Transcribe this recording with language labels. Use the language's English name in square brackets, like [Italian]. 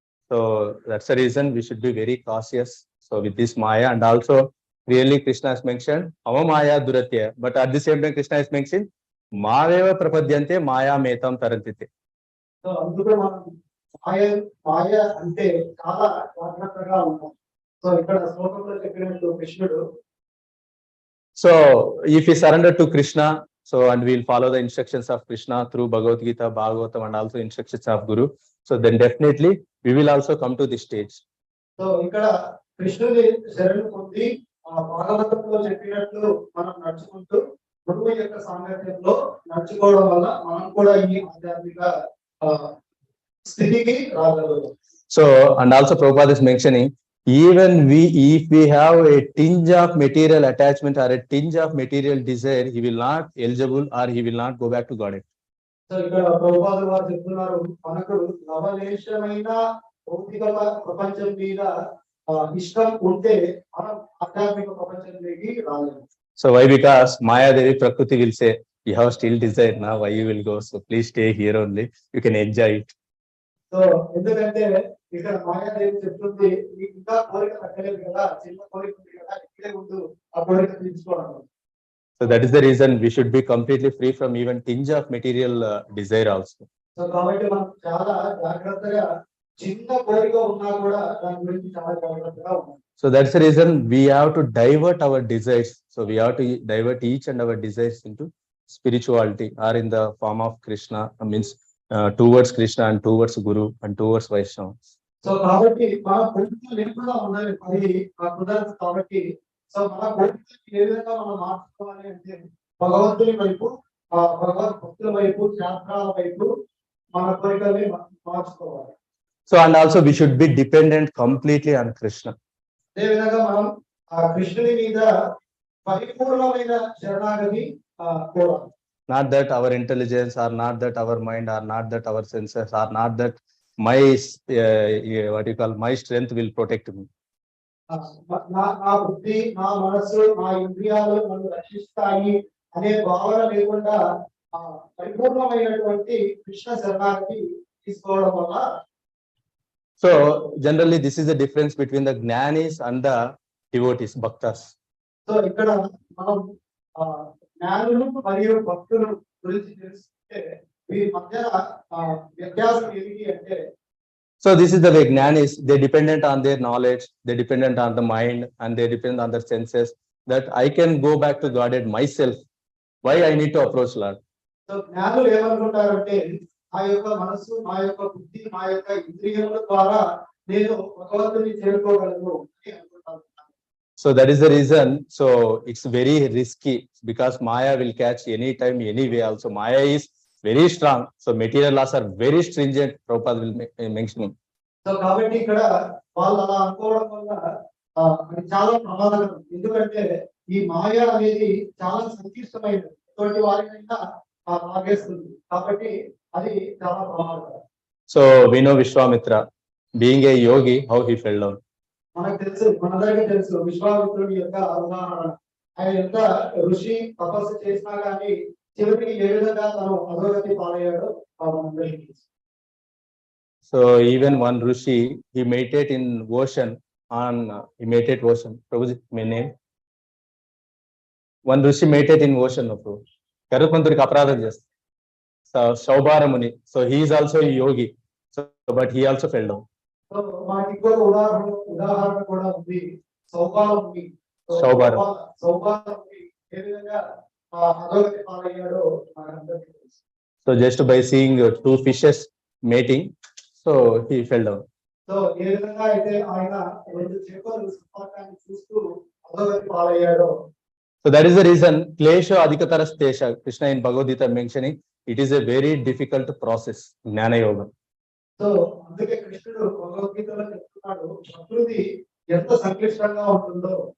[English] so that's the reason we should be very cautious. So with this Maya, and also really Krishna has mentioned Maya Duratya, but at the same time Krishna has mentioned [Sanskrit] Maveva Prapadyante Maya Metam Tarantite. [Telugu] So అందుకే మనం మాయ అంటే చాలా జాగ్రత్తగా ఉంటాం. So ఇక్కడ శ్లోకంలో చెప్పినట్టు కృష్ణుడు, [English] so if we surrender to Krishna, so and we'll follow the instructions of Krishna through Bhagavad Gita, Bhagavatam and also instructions of Guru, so then definitely we will also come to this stage. [Telugu] So ఇక్కడ కృష్ణుని శరణు పొంది భాగవతంలో చెప్పినట్లు మనం నడుచుకుంటూ గురువు యొక్క సాంగత్యంలో నడుచుకోవడం వల్ల మనం కూడా ఈ ఆధ్యాత్మిక స్థితికి రాగలుగుతాం. [English] So and also Prabhupada is mentioning, even if we have a tinge of material attachment or a tinge of material desire, he will not eligible or he will not go back to Godhead. [Telugu] So ఇక్కడ ప్రభుపాదులు వారు చెప్తున్నారు, మనకు లవలేశమైన భౌతిక ప్రపంచం మీద ఇష్టం ఉంటే మనం ఆధ్యాత్మిక ప్రపంచంలోకి రాలేము. [English] So why? Because Maya Devi Prakriti will say, you have still desire now, why you will go? So please stay here only, you can enjoy it. [Telugu] So ఎందుకంటే ఇక్కడ మాయాదేవి చెప్తుంది, ఇంకా కోరిక తగ్గలేదు కదా, చిన్న కోరిక ఉంది కదా, ఇక్కడే ఉంటూ ఆ కోరిక తీర్చుకోవడం. [English] So that is the reason we should be completely free from even tinge of material desire also. [Telugu] So కాబట్టి మనం చాలా జాగ్రత్తగా, చిన్న కోరిక ఉన్నా కూడా దాని గురించి చాలా జాగ్రత్తగా ఉన్నాం. [English] So that's the reason we have to divert our desires. So we have to divert each and our desires into spirituality or in the form of Krishna, means towards Krishna and towards Guru and towards Vaishnava. [Telugu] So కాబట్టి మన కోరికలు లేకుండా ఉండాలి, అది కుదరదు. కాబట్టి so మన కోరికలు ఏ విధంగా మనం మార్చుకోవాలి అంటే భగవంతుని వైపు భగవత్ భక్తుల వైపు శాస్త్రాల వైపు మన కోరికల్ని మార్చుకోవాలి. [English] So and also we should be dependent completely on Krishna. [Telugu] అదే విధంగా మనం కృష్ణుని మీద పరిపూర్ణమైన శరణాగతి కోరాలి. [English] Not that our intelligence, or not that our mind, or not that our senses, or not that my what you call my strength will protect me. [Telugu] నా బుద్ధి, నా మనసు, నా ఇంద్రియాలు నన్ను రక్షిస్తాయి అనే భావన లేకుండా పరిపూర్ణమైనటువంటి కృష్ణ శరణాగతి తీసుకోవడం వల్ల. [English] So generally this is the difference between the jnanis and the devotees, bhaktas. [Telugu] So ఇక్కడ మనం జ్ఞానులు మరియు భక్తులు గురించి తెలుసుకుంటే వీరి మధ్య వ్యత్యాసం ఏమిటి అంటే, [English] so this is the way jnanis, they dependent on their knowledge, they dependent on the mind, and they depend on their senses, that I can go back to Godhead myself. Why I need to approach Lord? [Telugu] So జ్ఞానులు ఏమనుకుంటారంటే, నా యొక్క మనసు, నా యొక్క బుద్ధి, నా యొక్క ఇంద్రియముల ద్వారా నేను భగవంతుని చేరుకోగలను అని అనుకుంటాను. [English] So that is the reason. So it's very risky, because Maya will catch anytime, anyway. Also Maya is very strong. So material laws are very stringent. Prabhupada will mention. [Telugu] So కాబట్టి ఇక్కడ వాళ్ళు అలా అనుకోవడం వల్ల అది చాలా ప్రమాదకరం. ఎందుకంటే ఈ మాయ అనేది చాలా సంక్లిష్టమైనది, ఎటువంటి వారినైనా లాగేస్తుంది. కాబట్టి అది చాలా ప్రమాదకరం. [English] So we know Vishwamitra, being a yogi, how he fell down. [Telugu] మనకు తెలుసు, మనందరికీ తెలుసు విశ్వామిత్రుడి యొక్క ఉదాహరణ. ఆయన ఎంత ఋషి తపస్సు చేసినా కానీ చివరికి ఏ విధంగా తను అధోగతి పాలయ్యాడో మనందరికీ తెలుసు. [English] So even one Rishi, he meditate in ocean he meditate ocean. Prabhuji, my name. One Rishi meditate in ocean, no Prabhu. [Telugu] Karupanturiకి అపరాధం చేస్తాడు. [English] So Shaubharamuni, so he is also a yogi. So but he also fell down. [Telugu] So మనకి ఇంకొక ఉదాహరణ కూడా ఉంది, సౌభారముని. సౌభారముని ఏ విధంగా అధోగతి పాలయ్యాడో మనందరికీ తెలుసు. [English] So just by seeing two fishes mating, so he fell down. [Telugu] So ఏ విధంగా అయితే ఆయన రెండు చేపలు సంపర్కాన్ని చూస్తూ అధోగతి పాలయ్యాడో. [English] So that is the reason klesha adhikatara stesha, Krishna in Bhagavad Gita mentioning it is a very difficult process, జ్ఞాన యోగం. [Telugu] సో అందుకే కృష్ణుడు భగవద్గీతలో చెప్తున్నాడు, ప్రకృతి ఎంత సంక్లిష్టంగా ఉంటుందో.